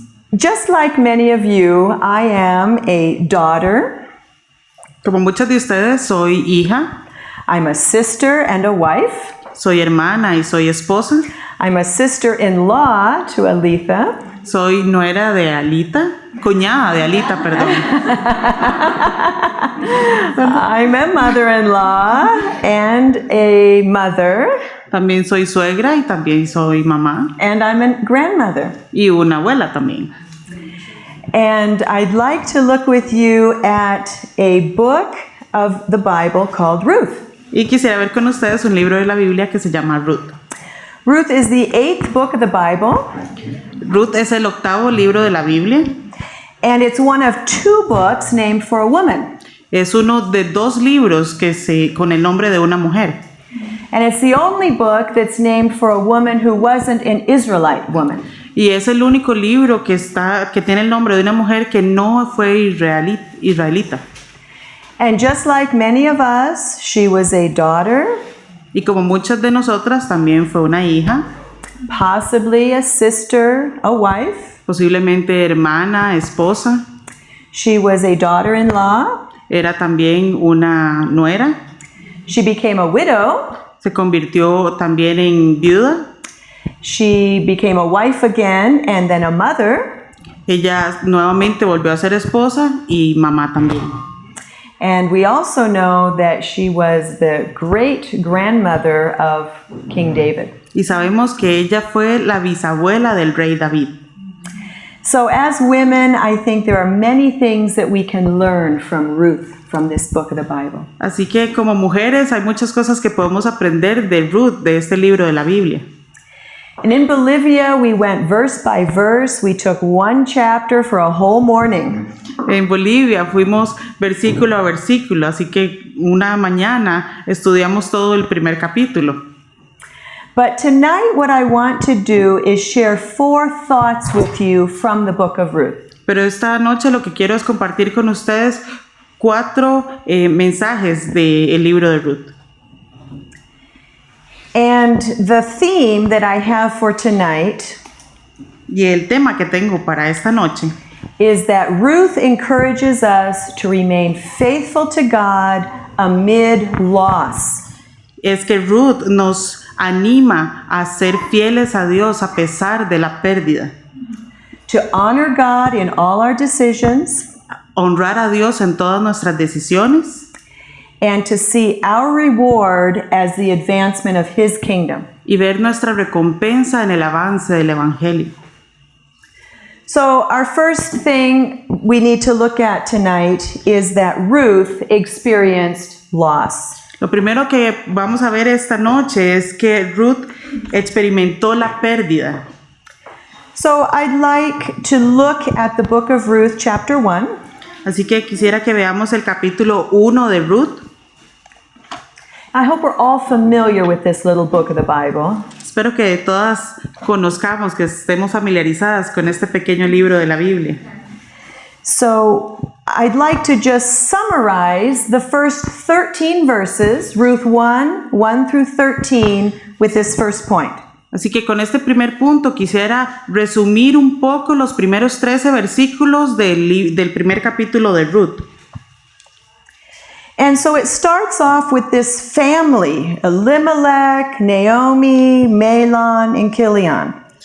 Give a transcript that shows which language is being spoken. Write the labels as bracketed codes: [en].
[en] Just like many of you, I am a daughter. [es] Como muchas de ustedes, soy hija. [en] I'm a sister and a wife. [es] Soy hermana y soy esposa. [en] I'm a sister-in-law to Alitha. [es] Soy nuera de Alita, cuñada de Alita, perdón. [en] I'm a mother-in-law and a mother. [es] También soy suegra y también soy mamá. [en] And I'm a grandmother. [es] Y una abuela también. [en] And I'd like to look with you at a book of the Bible called Ruth. [es] Y quisiera ver con ustedes un libro de la Biblia que se llama Ruth. [en] Ruth is the 8th book of the Bible. [es] Ruth es el 8º libro de la Biblia. [en] And it's one of 2 books named for a woman. [es] Es uno de 2 libros con el nombre de una mujer. [en] And it's the only book that's named for a woman who wasn't an Israelite woman. [es] Y es el único libro que tiene el nombre de una mujer que no fue israelita. [en] And just like many of us, she was a daughter. [es] Y como muchas de nosotras, también fue una hija. [en] Possibly a sister, a wife. [es] Posiblemente hermana, esposa. [en] She was a daughter-in-law. [es] Era también una nuera. [en] She became a widow. [es] Se convirtió también en viuda. [en] She became a wife again and then a mother. [es] Ella nuevamente volvió a ser esposa y mamá también. [en] And we also know that she was the great-grandmother of King David. [es] Y sabemos que ella fue la bisabuela del rey David. [en] So as women, I think there are many things that we can learn from Ruth, from this book of the Bible. [es] Así que como mujeres hay muchas cosas que podemos aprender de Ruth, de este libro de la Biblia. [en] And in Bolivia, we went verse by verse. We took 1 chapter for a whole morning. [es] En Bolivia fuimos versículo a versículo, así que una mañana estudiamos todo el primer capítulo. [en] But tonight what I want to do is share 4 thoughts with you from the book of Ruth. [es] Pero esta noche lo que quiero es compartir con ustedes 4 mensajes del libro de Ruth. [en] And the theme that I have for tonight [es] Y el tema que tengo para esta noche [en] is that Ruth encourages us to remain faithful to God amid loss. [es] es que Ruth nos anima a ser fieles a Dios a pesar de la pérdida. [en] To honor God in all our decisions. [es] Honrar a Dios en todas nuestras decisiones. [en] And to see our reward as the advancement of His kingdom. [es] y ver nuestra recompensa en el avance del Evangelio. [en] So our first thing we need to look at tonight is that Ruth experienced loss. [es] Lo primero que vamos a ver esta noche es que Ruth experimentó la pérdida. [en] So I'd like to look at the book of Ruth, chapter 1. [es] Así que quisiera que veamos el capítulo 1 de Ruth. [en] I hope we're all familiar with this little book of the Bible. [es] Espero que todas conozcamos, que estemos familiarizadas con este pequeño libro de la Biblia. [en] So I'd like to just summarize the first 13 verses, Ruth 1 through 13, with this first point. [es] Así que con este primer punto quisiera resumir un poco los primeros 13 versículos del primer capítulo de Ruth. [en] And so it starts off with this family, Elimelech, Naomi, Mahlon, and Chilion.